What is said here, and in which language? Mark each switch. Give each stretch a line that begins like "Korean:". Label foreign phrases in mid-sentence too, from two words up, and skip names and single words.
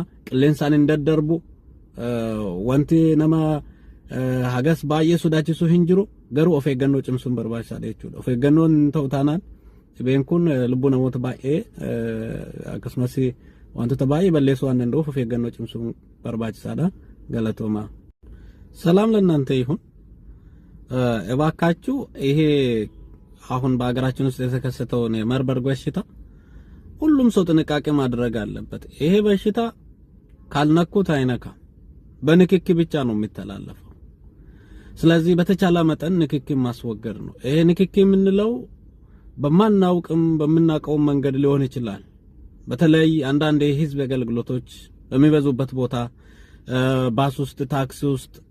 Oromo: Qilleensaan hin daddarbu. Wanti nama hagas baay'ee sodaachisuu hin jiru. Garuu of eeggannoo cimsuun barbaachisaadha jechuudha. Of eeggannoon ta'u taanaan dhibeen kun lubbuu namoota baay'ee akkasumas wantoota baay'ee balleessuu waan danda'uuf of eeggannoo cimsuun barbaachisaadha. Galatooma.
Amharic: ሰላም ለእናንተ ይሁን። እባካችሁ ይሄ አሁን በአገራችን ውስጥ የተከሰተውን የማርበርግ በሽታ ሁሉም ሰው ጥንቃቄ ማድረግ አለበት። ይሄ በሽታ ካልነኩት አይነካም። በንክኪ ብቻ ነው የሚተላለፈው። ስለዚህ በተቻለ መጠን ንክኪ ማስወገድ ነው። ይሄ ንክኪ የምንለው በማናውቅም በመናቀው መንገድ ሊሆን ይችላል። በተለይ አንዳንድ የህዝብ አገልግሎቶች በሚበዙበት ቦታ ባስ ውስጥ፣ ታክሲ ውስጥ፣